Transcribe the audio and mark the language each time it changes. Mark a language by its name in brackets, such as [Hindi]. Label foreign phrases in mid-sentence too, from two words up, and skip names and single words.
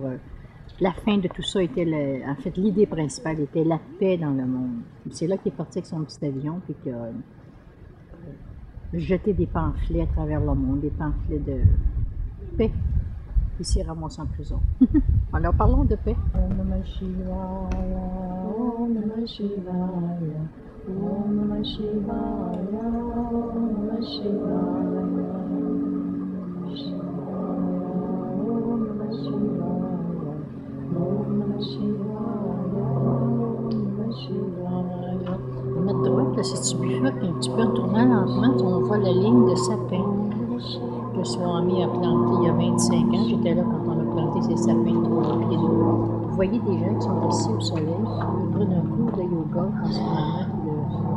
[French] la fin de tout ça était... en fait, l'idée principale était la paix dans le monde. C'est là qu'il est parti avec son petit avion, puis qu'il a jeté des pamphlets à travers le monde, des pamphlets de paix. Il s'est ramassé en prison. Alors, parlons de paix. [Sanskrit] Om Namah Shivaya, Om Namah Shivaya, Om Namah Shivaya, Om Namah Shivaya, Om Namah Shivaya, Om Namah Shivaya, Om Namah Shivaya. [French] À notre droite, là, si tu bifurques un petit peu en tournant lentement, on voit la ligne de sapin que Swami a planté il y a 25 ans. J'étais là quand on a planté ces sapins de 3 pieds de haut. Vous voyez des gens qui sont assis au soleil, ils prennent un cours de yoga en ce moment.